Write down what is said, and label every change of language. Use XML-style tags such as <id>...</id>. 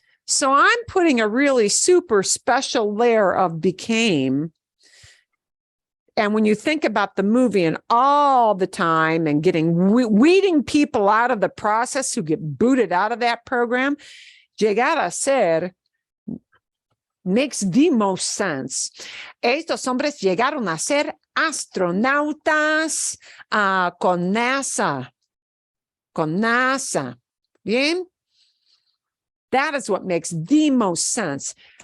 <en>So I'm putting a really super special layer of became. And when you think about the movie and all the time and weeding people out of the process who get booted out of that program,</en> <es>llegar a ser</es> <en>makes the most sense.</en> <es>Estos hombres llegaron a ser astronautas con NASA. Con NASA. Bien?</es> <en>That is what makes the most sense.</en>